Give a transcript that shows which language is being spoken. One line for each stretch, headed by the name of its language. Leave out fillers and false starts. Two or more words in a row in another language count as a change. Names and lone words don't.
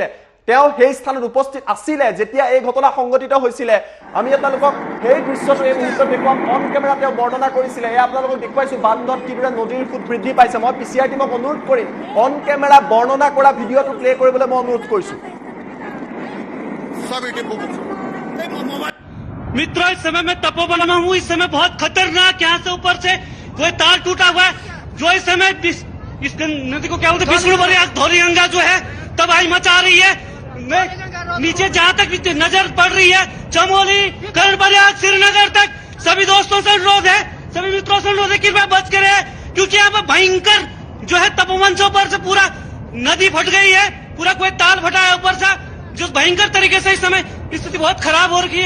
Assamese: তেওঁ সেই স্থানত উপস্থিত আছিলে যেতিয়া এই ঘটনা সংঘটিত হৈছিলে। আমি আপোনালোকক সেই দৃশ্যটো এই মুহূৰ্তত দেখুৱাম।
English: on camera
Assamese: তেওঁ বৰ্ণনা কৰিছিলে। এয়া আপোনালোকক দেখুৱাইছো বান্ধত কিদৰে নদীৰ ফুট বৃদ্ধি পাইছে। মই পিচিআৰ টিমক অনুৰোধ কৰিম
English: on camera
Assamese: বৰ্ণনা কৰা ভিডিঅ'টো প্লে কৰিবলৈ মই অনুৰোধ কৰিছো।
Hindi: मित्रों, इस समय मैं तपोवन में हूँ। इस समय बहुत खतरनाक यहाँ से ऊपर से कोई तार टूटा हुआ है, जो इस समय इस नदी को क्या बोलते विष्णुपुरी धौली गंगा जो है तबाही मचा रही है। नीचे जहां तक नजर पड़ रही है चमोली, कर्णप्रयाग, श्रीनगर तक, सभी दोस्तों से अनुरोध है, सभी मित्रों से अनुरोध है कृपया बच के रहे, क्योंकि यहाँ पर भयंकर जो है तपोवन से ऊपर से पूरा नदी फट गई है, पूरा कोई ताल फटा है ऊपर से, जो भयंकर तरीके से इस समय स्थिति बहुत खराब हो रही है।